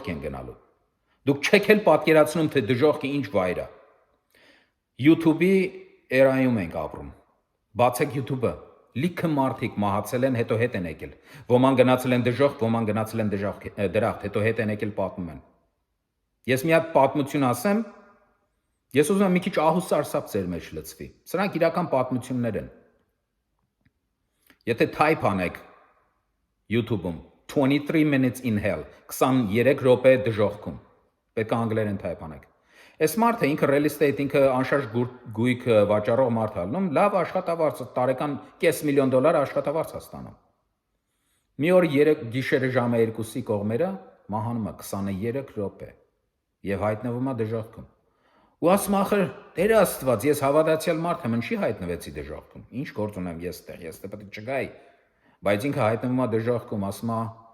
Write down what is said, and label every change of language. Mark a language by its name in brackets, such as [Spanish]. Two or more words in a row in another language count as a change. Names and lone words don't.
[Armenian] են գնալու։ Դուք չեք էլ պատկերացնում, թե դժոխքը ինչ վայր է։ YouTube-ի էրայում ենք ապրում։ Բացեք YouTube-ը, լիքը մարդիկ մահացել են, հետո հետ են եկել։ Ոման գնացել են դժոխք, ոման գնացել են դրախտ, հետո հետ են եկել պատմում են։ Ես մի հատ պատմություն ասեմ, ես ուզում եմ մի քիչ ահուսարսափ ձեր մեջ լցվի։ Սրանք իրական պատմություններ են։ Եթե type անեք YouTube-ում [English] 23 minutes in hell, [Armenian] 23 րոպե դժոխքում, պետք է անգլերեն type անեք։ Այս մարդը ինքը [English] real estate, [Armenian] ինքը անշարժ գույք վաճառող մարդ է ալնում, լավ աշխատավարձ, տարեկան $500,000 աշխատավարձ է ստանում։ Մի օր գիշերը ժամը 2-ի կողմերը մահանում է 23 րոպե եւ հայտնվում է դժոխքում։ Ու ասում ախր Տեր Աստված, ես հավատացյալ մարդ եմ, ինչի հայտնվեցի դժոխքում։ Ինչ գործ ունեմ ես տեղ, ես պետք է չգայի։ Բայց ինքը հայտնվում է դժոխքում, ասում է